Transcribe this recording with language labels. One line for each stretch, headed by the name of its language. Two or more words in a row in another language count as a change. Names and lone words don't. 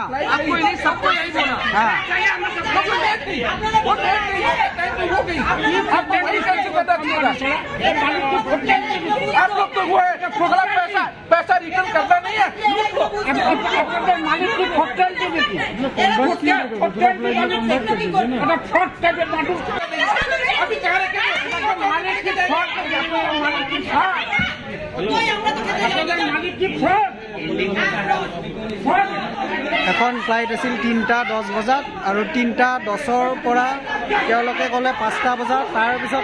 Hindi: आपको नहीं सबको यही बोला हाँ आप लोग तो हुए पैसा रिटर्न करना नहीं है मालिक की होटल
Assamese: এখন ফ্লাইট আছিল 3:10 বজাত আৰু 3:10ৰ পৰা তেওঁলোকে ক'লে 5টা বজাত তাৰ পিছত